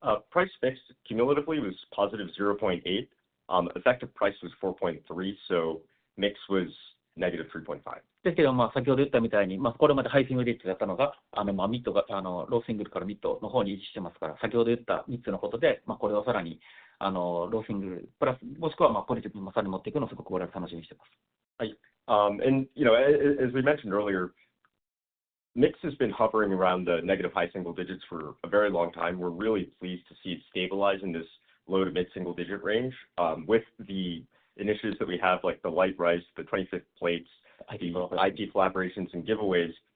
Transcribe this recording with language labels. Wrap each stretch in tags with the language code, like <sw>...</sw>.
<en>Price mix cumulatively was positive 0.8. Effective price was 4.3, so mix was negative 3.5.</en> <ja>ですけど、先ほど言ったみたいに、これまでハイシングルリッチだったのが、ミッドがローシングルからミッドの方に位置してますから、先ほど言った3つのことで、これをさらにローシングルプラス、もしくはポジティブにさらに持っていくのをすごく我々楽しみにしています。はい。</ja> <en>And as we mentioned earlier, mix has been hovering around the negative high single digits for a very long time. We're really pleased to see it stabilize in this low to mid single digit range with the initiatives that we have, like the light rice, the 25th plates, the IP collaborations and giveaways.</en>